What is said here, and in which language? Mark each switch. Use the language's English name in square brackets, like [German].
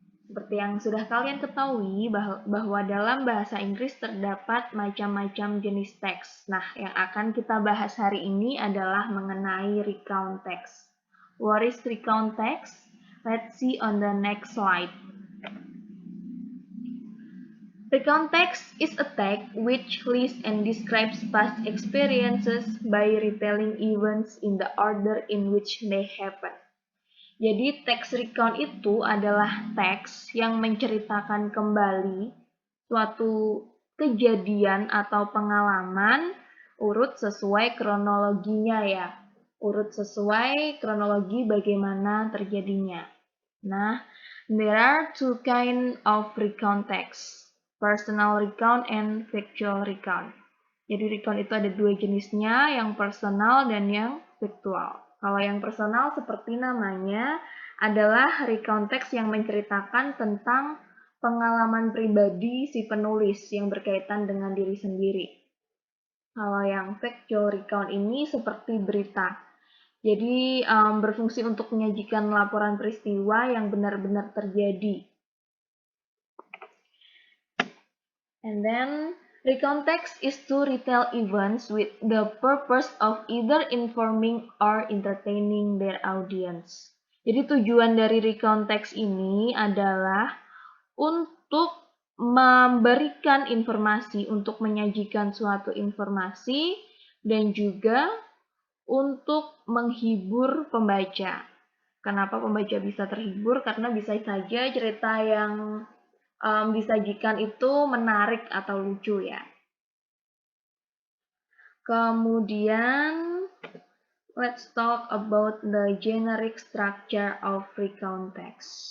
[Indonesian] Seperti yang sudah kalian ketahui bahwa dalam bahasa Inggris terdapat macam-macam jenis teks. Nah, yang akan kita bahas hari ini adalah mengenai recount text. [English] What is recount text? Let's see on the next slide. Recount text is a text which lists and describes past experiences by retelling events in the order in which they happen. [Indonesian] Jadi teks recount itu adalah teks yang menceritakan kembali suatu kejadian atau pengalaman urut sesuai kronologinya ya. Urut sesuai kronologi bagaimana terjadinya. [English] Nah, there are two kind of recount text. Personal recount and factual recount. [Indonesian] Jadi recount itu ada dua jenisnya, yang personal dan yang factual. Kalau yang personal seperti namanya adalah recount text yang menceritakan tentang pengalaman pribadi si penulis yang berkaitan dengan diri sendiri. Kalau yang factual recount ini seperti berita. Jadi berfungsi untuk menyajikan laporan peristiwa yang benar-benar terjadi. [English] And then, recount text is to retell events with the purpose of either informing or entertaining their audience. [Indonesian] Jadi tujuan dari recount text ini adalah untuk memberikan informasi, untuk menyajikan suatu informasi, dan juga untuk menghibur pembaca. Kenapa pembaca bisa terhibur? Karena bisa saja cerita yang disajikan itu menarik atau lucu ya. Kemudian, [English] let's talk about the generic structure of recount text.